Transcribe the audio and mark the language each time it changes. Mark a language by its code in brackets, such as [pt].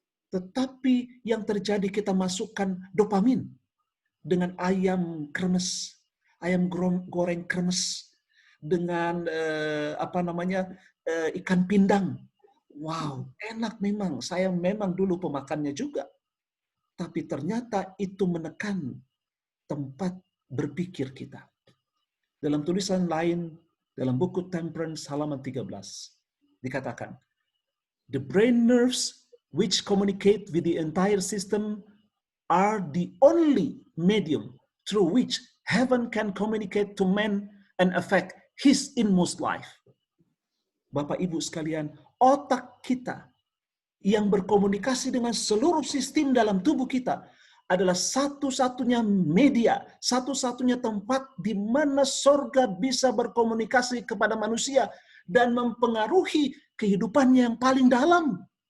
[id] Tetapi yang terjadi kita masukkan dopamin dengan ayam kremes, ayam goreng kremes, dengan ikan pindang. Wow, enak memang. Saya memang dulu pemakannya juga. tapi ternyata itu menekan tempat berpikir kita. Dalam tulisan lain, dalam buku Temperance halaman 13, dikatakan, [en] the brain nerves which communicate with the entire system are the only medium through which heaven can communicate to man and affect his inmost life. [id] Bapak Ibu sekalian, otak kita yang berkomunikasi dengan seluruh sistem dalam tubuh kita adalah satu-satunya media, satu-satunya tempat di mana sorga bisa berkomunikasi kepada manusia dan mempengaruhi kehidupannya yang paling dalam.